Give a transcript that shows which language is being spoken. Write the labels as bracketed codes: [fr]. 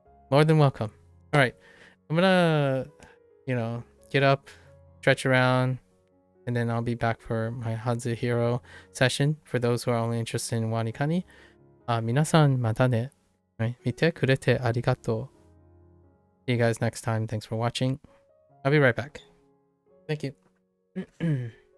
[en] More than welcome. All right, I'm gonna, get up, stretch around, and then I'll be back for my Hanzu Hero session. For those who are only interested in WaniKani, [ja] 皆さんまたね。 [en] Right? [ja] 見てくれてありがとう. [en] See you guys next time. Thanks for watching. I'll be right back. Thank you.